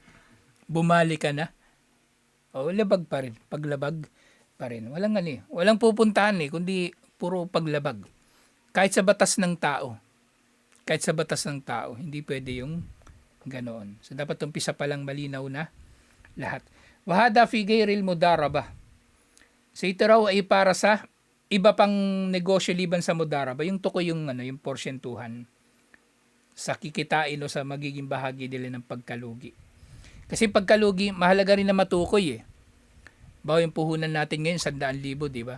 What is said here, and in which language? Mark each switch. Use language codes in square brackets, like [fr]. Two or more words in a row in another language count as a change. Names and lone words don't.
[tl] Bumali ka na. Labag pa rin. Paglabag pa rin. Walang pupuntahan kundi puro paglabag. Kahit sa batas ng tao. Hindi pwede yung ganoon. So, dapat umpisa pa lang malinaw na lahat. [ar] وهذا في غير المضاربة. [tl] So, ito raw ay para sa iba pang negosyo liban sa mudaraba. Yung tukoy yung porsyentuhan sa kikitain o sa magiging bahagi nila ng pagkalugi. Kasi pagkalugi, mahalaga rin na matukoy Bawa yung puhunan natin ngayon, 100,000, di ba?